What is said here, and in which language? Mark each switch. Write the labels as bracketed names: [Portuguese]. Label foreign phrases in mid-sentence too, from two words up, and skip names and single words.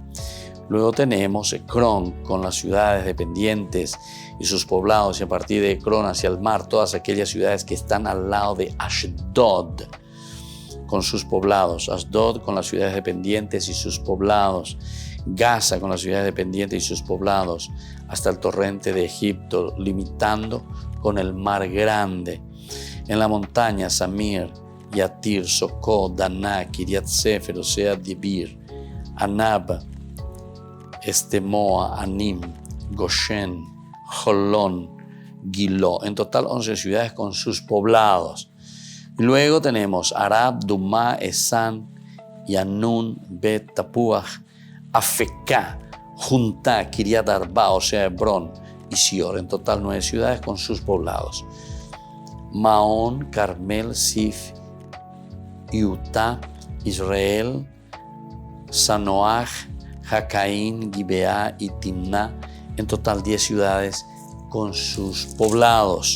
[Spanish] Luego tenemos Ecrón con las ciudades dependientes y sus poblados, y a partir de Ecrón hacia el mar, todas aquellas ciudades que están al lado de Ashdod con sus poblados. Ashdod con las ciudades dependientes y sus poblados. Gaza con las ciudades dependientes y sus poblados, hasta el torrente de Egipto, limitando con el mar grande. En la montaña, Samir, Yatir, Socó, Daná, Kiriat Sefer, o sea, Dibir, Anab, Estemoa, Anim, Goshen, Jolón, Giló. En total 11 ciudades con sus poblados. Luego tenemos Arab, Dumá, Esan, Yanun, Bet, Tapuaj, Afeká, Juntá, Kiriat Arba, o sea, Hebrón y Sior. En total 9 ciudades con sus poblados. Maón, Carmel, Sif, Utah, Israel, Sanoaj, Jacaín, Gibeá y Timná. En total 10 ciudades con sus poblados.